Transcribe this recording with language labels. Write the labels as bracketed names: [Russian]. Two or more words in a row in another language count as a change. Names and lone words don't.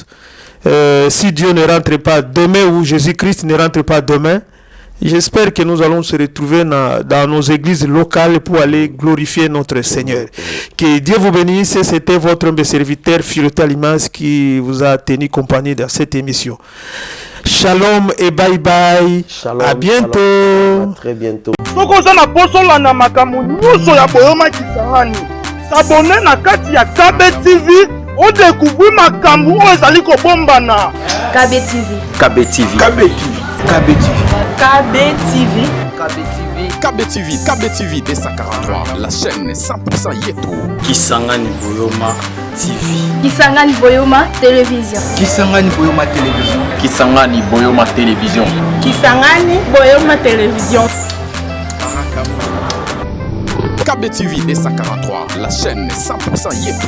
[French] Si Dieu ne rentre pas demain ou Jésus-Christ ne rentre pas demain, j'espère que nous allons se retrouver dans nos églises locales pour aller glorifier notre Seigneur. Que Dieu vous bénisse. C'était votre humble serviteur Philoté Alimas qui vous a tenu compagnie dans cette émission. Shalom et bye bye. Shalom, à bientôt. Shalom, à très bientôt. [Lingala] S'abonner na kati ya KB TV, [French] on découvre [Lingala] makambu o ezali ko bombana. KB TV. KB TV. KB TV. KB TV. KB TV. [French] KB TV. KB TV. KB TV D143, la chaîne 100% Yeto. Kisangani Boyoma TV. Kisangani Boyoma Télévision. Kisangani Boyoma Télévision. Kisangani Boyoma Télévision. Kisangani Boyoma Télévision. KB TV D143, la chaîne 100% Yeto.